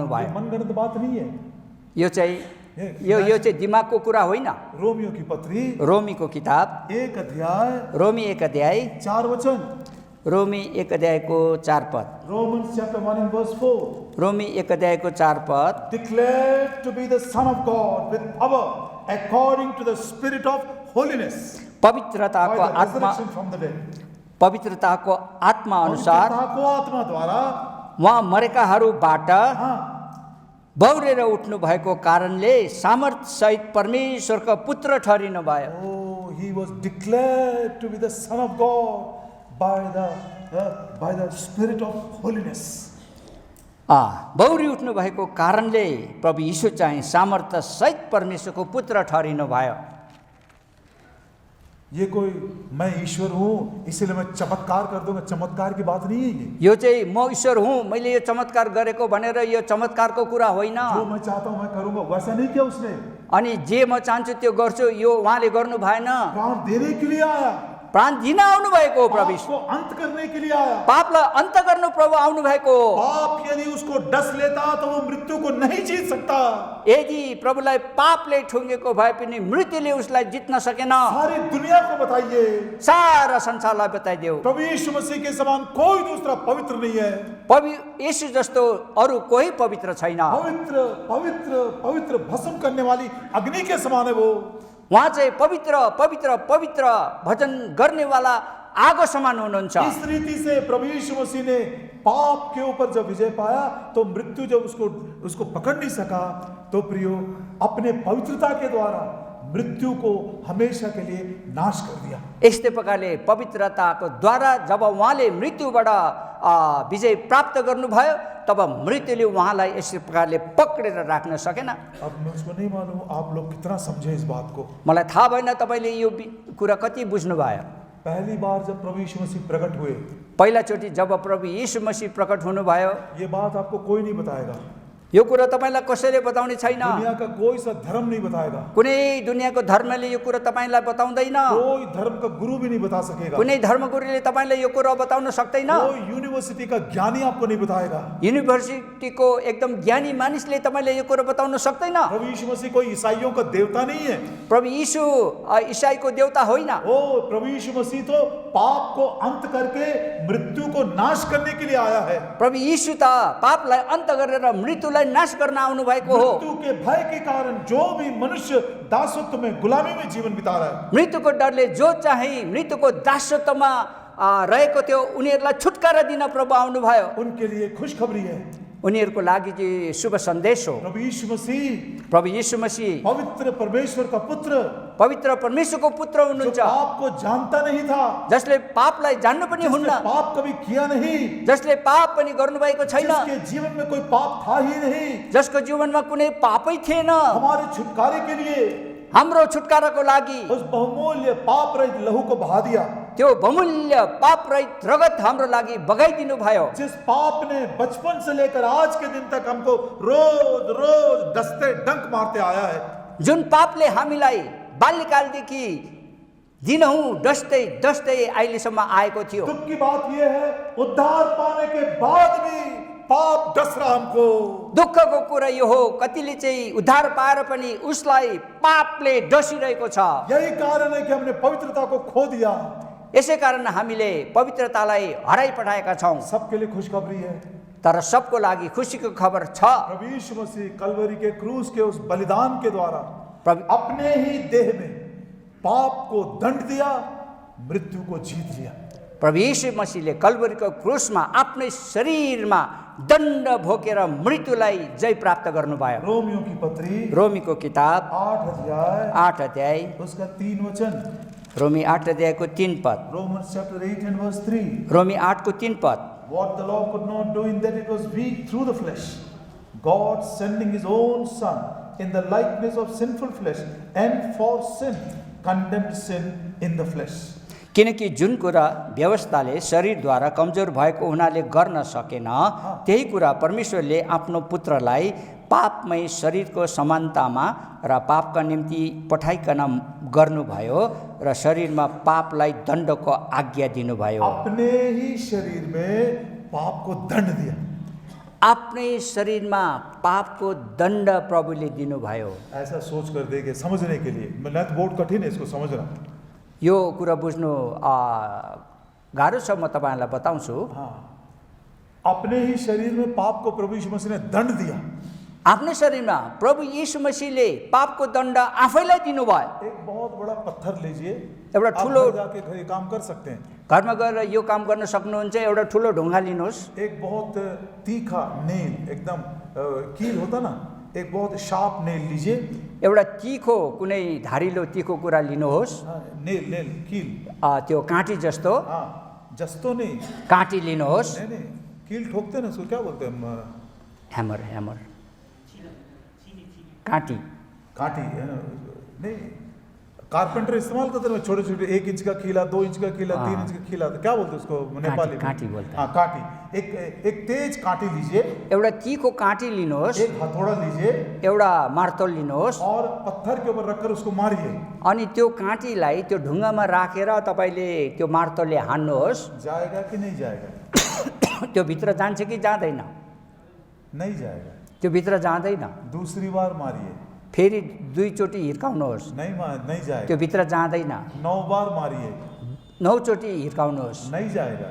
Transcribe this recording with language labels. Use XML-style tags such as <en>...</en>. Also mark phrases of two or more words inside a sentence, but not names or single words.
<hi>ये</hi> <ne>भयो।</ne> <hi>मनगढ़ंत बात नहीं है।</hi> <ne>यो चाहिँ दिमागको कुरा होइन।</ne> <hi>रोमियो की पत्री</hi> <ne>रोमीको किताब</ne> <hi>1 अध्याय</hi> <ne>रोमी 1 अध्याय</ne> <hi>4 वचन।</hi> <ne>रोमी 1 अध्यायको 4 पद।</ne> <en>Romans chapter 1 and verse 4.</en> <ne>रोमी 1 अध्यायको 4 पद।</ne> <en>Declared to be the Son of God with power according to the Spirit of holiness by</en> <ne>पवित्रताको</ne> <en>the</en> <ne>आत्मा,</ne> <en>resurrection from the dead.</en> <ne>पवित्रताको आत्मा अनुसार पवित्रता को आत्मा द्वारा उहाँ मरेकाहरूबाट हाँ बौरेर उठ्नु भएको कारणले सामर्थ सहित परमेश्वरको पुत्र ठहरिनु भयो।</ne> <en>oh he was declared to be the Son of God by the Spirit of holiness.</en> <ne>बौरी उठ्नु भएको कारणले प्रभु यीशु चाहिँ सामर्थ्य सहित परमेश्वरको पुत्र ठहरिनु भयो।</ne> <hi>ये कोई मैं ईश्वर हूँ इसलिए मैं चमत्कार कर दूंगा, चमत्कार की बात नहीं है ये।</hi> <ne>यो चाहिँ म ईश्वर हुँ, मैले यो चमत्कार गरेको भनेर यो चमत्कारको कुरा होइन।</ne> <hi>जो मैं चाहता हूँ मैं करूंगा, वैसा नहीं किया उसने।</hi> <ne>अनि जे म चाहन्छु त्यो गर्छु, यो उहाँले गर्नु भएन।</ne> <hi>प्राण देने के लिए आया,</hi> <ne>प्राण दिन आउनु भएको हो प्रभु।</ne> <hi>पाप को अंत करने के लिए आया।</hi> <ne>पापलाई अन्त गर्नु प्रभु आउनु भएको हो।</ne> <hi>पाप यदि उसको डस लेता तो वो मृत्यु को नहीं जीत सकता।</hi> <ne>यदि प्रभुलाई पापले ठुङ्गेको भए पनि मृत्युले उसलाई जित्न सकेन।</ne> <hi>सारी दुनिया को बताइए,</hi> <ne>सारा संसारलाई बताइदेऊ,</ne> <hi>प्रभु यीशु मसीह के समान कोई दूसरा पवित्र नहीं है।</hi> <ne>यीशु जस्तो अरू कोही पवित्र छैन।</ne> <hi>पवित्र पवित्र पवित्र भस्म करने वाली अग्नि के समान है वो।</hi> <ne>उहाँ चाहिँ पवित्र पवित्र पवित्र भजन गर्नेवाला आगो समान हुनुहुन्छ।</ne> <hi>इस रीति से प्रभु यीशु मसीह ने पाप के ऊपर जब विजय पाया तो मृत्यु जब उसको पकड़ नहीं सका, तो प्रियो अपने पवित्रता के द्वारा मृत्यु को हमेशा के लिए नाश कर दिया।</hi> <ne>यस्तै प्रकारले पवित्रताको द्वारा जब उहाँले मृत्युबाट विजय प्राप्त गर्नुभयो तब मृत्युले उहाँलाई यसै प्रकारले पक्रेर राख्न सकेन।</ne> <hi>अब मुझको नहीं मालूम आप लोग कितना समझे इस बात को।</hi> <ne>मलाई थाहा भएन तपाईँले यो कुरा कति बुझ्नुभयो।</ne> <hi>पहली बार जब प्रभु यीशु मसीह प्रकट हुए,</hi> <ne>पहिलाचोटि जब प्रभु यीशु मसीह प्रकट हुनुभयो,</ne> <hi>ये बात आपको कोई नहीं बताएगा।</hi> <ne>यो कुरा तपाईँलाई कसैले बताउने छैन।</ne> <hi>दुनिया का कोई सा धर्म नहीं बताएगा,</hi> <ne>कुनै दुनियाँको धर्मले यो कुरा तपाईँलाई बताउँदैन।</ne> <hi>कोई धर्म का गुरु भी नहीं बता सकेगा,</hi> <ne>कुनै धर्मगुरुले तपाईँलाई यो कुरा बताउन सक्दैन।</ne> <hi>कोई यूनिवर्सिटी का ज्ञानी आपको नहीं बताएगा।</hi> <ne>युनिभर्सिटीको एकदम ज्ञानी मानिसले तपाईँले यो कुरा बताउन सक्दैन।</ne> <hi>प्रभु यीशु मसीह कोई ईसाइयों का देवता नहीं है।</hi> <ne>प्रभु यीशु ईसाईको देवता होइन।</ne> <hi>ओ प्रभु यीशु मसीह तो पाप को अंत करके मृत्यु को नाश करने के लिए आया है।</hi> <ne>प्रभु यीशु त पापलाई अन्त गरेर मृत्युलाई नाश गर्न आउनु भएको हो।</ne> <hi>मृत्यु के भय के कारण जो भी मनुष्य दासत्व में, गुलामी में जीवन बिता रहा है,</hi> <ne>मृत्युको डरले जो चाहिँ मृत्युको दासत्वमा रहेको थियो उनीहरूलाई छुटकारा दिन प्रभु आउनुभयो।</ne> <hi>उनके लिए खुशखबरी है।</hi> <ne>उनीहरूको लागि चाहिँ शुभ सन्देश हो।</ne> <hi>प्रभु यीशु मसीह</hi> <ne>प्रभु यीशु मसीह</ne> <hi>पवित्र परमेश्वर का पुत्र,</hi> <ne>पवित्र परमेश्वरको पुत्र</ne> <hi>जो</hi> <ne>हुनुहुन्छ,</ne> <hi>पाप को जानता नहीं था,</hi> <ne>जसले पापलाई जान्नु पनि</ne> <hi>जिसने</hi> <ne>हुन्न,</ne> <hi>पाप कभी किया नहीं,</hi> <ne>जसले पाप पनि गर्नुभएको छैन,</ne> <hi>जिसके जीवन में कोई पाप था ही नहीं,</hi> <ne>जसको जीवनमा कुनै पापै थिएन,</ne> <hi>हमारे छुटकारे के लिए</hi> <ne>हाम्रो छुटकाराको लागि</ne> <hi>उस बहुमूल्य पाप रहित लहू को बहा दिया।</hi> <ne>त्यो बहुमूल्य पाप रहित रगत हाम्रो लागि बगाइदिनु भयो।</ne> <hi>जिस पाप ने बचपन से लेकर आज के दिन तक हमको रोज रोज डसते डंक मारते आया है,</hi> <ne>जुन पापले हामीलाई बाल्यकालदेखि दिनहुँ डस्दै डस्दै अहिलेसम्म आएको थियो।</ne> <hi>दुख की बात यह है उद्धार पाने के बाद भी पाप डस रहा हमको।</hi> <ne>दुःखको कुरा यो हो कतिले चाहिँ उद्धार पाएर पनि उसलाई पापले डसिरहेको छ।</ne> <hi>यही कारण है कि हमने पवित्रता को खो दिया।</hi> <ne>यसै कारण हामीले पवित्रतालाई हराइपठाएका छौँ।</ne> <hi>सबके लिए खुशखबरी है।</hi> <ne>तर सबको लागि खुसीको खबर छ।</ne> <hi>प्रभु यीशु मसीह कलवरी के क्रूस के उस बलिदान के द्वारा</hi> <ne>प्रभु</ne> <hi>अपने ही देह में पाप को दंड दिया, मृत्यु को जीत लिया।</hi> <ne>प्रभु यीशु मसीहले कलवरीको क्रुसमा आफ्नै शरीरमा दण्ड भोगेर मृत्युलाई जय प्राप्त गर्नुभयो।</ne> <hi>रोमियो की पत्री</hi> <ne>रोमीको किताब</ne> <hi>8 अध्याय उसका 3 वचन,</hi> <ne>रोमी 8 अध्यायको 3 पद,</ne> <en>Romans chapter 8 and verse 3.</en> <ne>रोमी 8 को 3 पद।</ne> <en>What the law could not do in that it was weak through the flesh, God sending his own son in the likeness of sinful flesh, and for sin condemned sin in the flesh.</en> <ne>किनकि जुन कुरा व्यवस्थाले शरीरद्वारा कमजोर भएको हुनाले गर्न सकेन, त्यही कुरा परमेश्वरले आफ्नो पुत्रलाई पापमय शरीरको समानतामा र पापका निम्ति पठाइकन गर्नुभयो र शरीरमा पापलाई दण्डको आज्ञा दिनुभयो।</ne> <hi>अपने ही शरीर में पाप को दंड दिया।</hi> <ne>आफ्नै शरीरमा पापको दण्ड प्रभुले दिनुभयो।</ne> <hi>ऐसा सोच कर देखे समझने के लिए, मैं तो बहुत कठिन है इसको समझना।</hi> <ne>यो कुरा बुझ्नु गाह्रो छ, म तपाईँहरूलाई बताउँछु।</ne> <hi>हाँ, अपने ही शरीर में पाप को प्रभु यीशु मसीह ने दंड दिया।</hi> <ne>आफ्नै शरीरमा प्रभु यीशु मसीहले पापको दण्ड आफैलाई दिनुभयो।</ne> <hi>एक बहुत बड़ा पत्थर लीजिए,</hi> <ne>एउटा</ne> <hi>आप</hi> <ne>ठुलो</ne> <hi>घर जाके घर ये काम कर सकते हैं।</hi> <ne>घरमा गएर यो काम गर्न सक्नुहुन्छ। एउटा ठुलो ढुङ्गा लिनुहोस्,</ne> <hi>एक बहुत तीखा नेल, एकदम कील होता ना, एक बहुत</hi> <en>sharp nail</en> <hi>लीजिए।</hi> <ne>एउटा तिखो कुनै धारिलो तिखो कुरा लिनुहोस्,</ne> <hi>हाँ,</hi> <en>nail nail</en> <hi>कील,</hi> <ne>त्यो काँटी जस्तो</ne> <hi>हाँ, जस्तो नहीं,</hi> <ne>काँटी लिनुहोस्।</ne> <hi>नहीं नहीं, कील ठोकते हैं ना, उसको क्या बोलते हैं हम?</hi> <en>hammer hammer</en> <ne>काँटी</ne> <hi>कांटी है ना, नहीं, कारपेंटर इस्तेमाल करते हैं छोटे छोटे 1 इंच का कीला, 2 इंच का कीला, 3 इंच का कीला, क्या बोलते हैं उसको नेपाली में? काँटी बोलते हैं। हाँ, कांटी। एक तेज कांटी लीजिए,</hi> <ne>एउटा तिखो काँटी लिनुहोस्,</ne> <hi>एक हथौड़ा लीजिए</hi> <ne>एउटा मार्तोल लिनुहोस्</ne> <hi>और पत्थर के ऊपर रखकर उसको मारिए।</hi> <ne>अनि त्यो काँटीलाई त्यो ढुङ्गामा राखेर तपाईँले त्यो मार्तोलले हान्नुहोस्।</ne> <hi>जाएगा कि नहीं जाएगा?</hi> <ne>त्यो भित्र जान्छ कि जाँदैन?</ne> <hi>नहीं जाएगा।</hi> <ne>त्यो भित्र जाँदैन।</ne> <hi>दूसरी बार मारिए,</hi> <ne>फेरि 2 चोटि हिर्काउनुहोस्,</ne> <hi>नहीं जाएगा।</hi> <ne>त्यो भित्र जाँदैन।</ne> <hi>9 बार मारिए,</hi> <ne>9 चोटि हिर्काउनुहोस्,</ne> <hi>नहीं जाएगा।</hi>